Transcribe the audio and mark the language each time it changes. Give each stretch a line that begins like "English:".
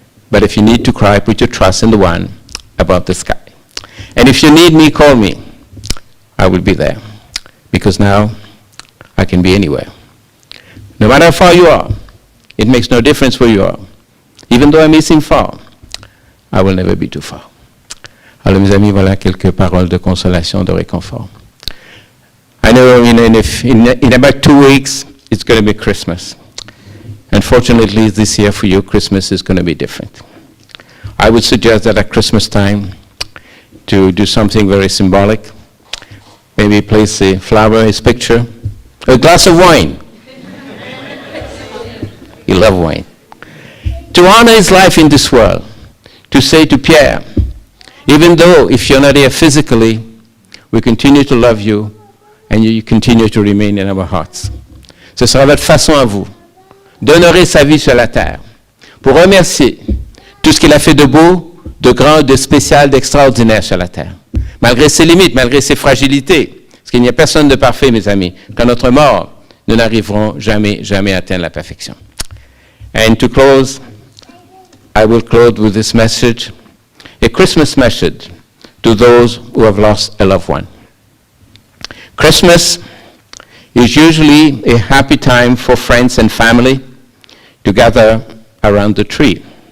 English: But if you need to cry, put your trust in the one above the sky. And if you need me, call me. I will be there. Because now I can be anywhere. No matter how far you are, it makes no difference where you are. Even though I may seem far, I will never be too far.
French: Alors mes amis, voilà quelques paroles de consolation, de réconfort.
English: I know in about 2 weeks, it's going to be Christmas. Unfortunately, this year for you, Christmas is going to be different. I would suggest that at Christmas time, to do something very symbolic, maybe place a flower, his picture, a glass of wine. You love wine. To honor his life in this world, to say to Pierre, even though if you're not here physically, we continue to love you and you continue to remain in our hearts.
French: Ce sera votre façon à vous d'honorer sa vie sur la terre, pour remercier tout ce qu'il a fait de beau, de grand, de spécial, d'extraordinaire sur la terre. Malgré ses limites, malgré ses fragilités, parce qu'il n'y a personne de parfait, mes amis. Qu'à notre mort, nous n'arriverons jamais, jamais à atteindre la perfection.
English: And to close, I will close with this message, a Christmas message to those who have lost a loved one. Christmas is usually a happy time for friends and family to gather around the tree.